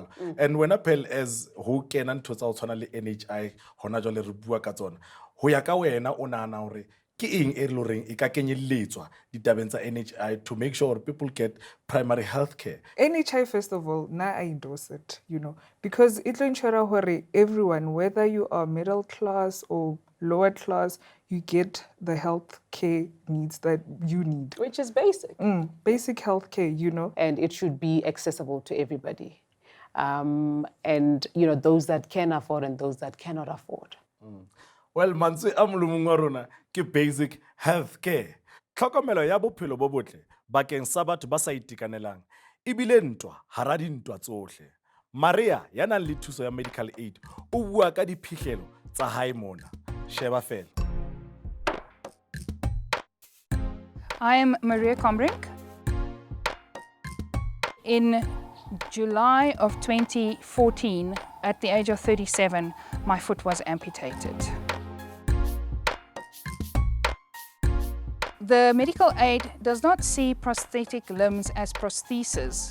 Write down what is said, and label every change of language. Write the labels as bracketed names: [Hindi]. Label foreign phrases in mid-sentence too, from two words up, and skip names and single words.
[Southern Sotho] And wena pel as ho kena ntho tsa ho tshwana le NHI hona jwale re bua ka tsona ho ya ka wena o nahana hore ke eng e le horeng e ka kenyelletswa ditabeng tsa NHI [English] to make sure people get primary health care? NHI, first of all, I endorse it, because it will ensure hore everyone, whether you are middle class or lower class, you get the health care needs that you need. Which is basic. Basic health care, And it should be accessible to everybody. And, those that can afford and those that cannot afford. Well, [Southern Sotho] mantswe a molomong wa rona ke [English] basic health care. [Southern Sotho] Tlhokomelo ya bophelo bo botle bakeng sa batho ba sa itekanelang ebile ntwa hara dintwa tsohle. Maria ya nang le thuso ya medical aid o bua ka diphihlelo tsa hae mona. Sheba fela. [English] I am Maria Combrink. In July of 2014, at the age of 37, my foot was amputated. The medical aid does not see prosthetic limbs as prostheses.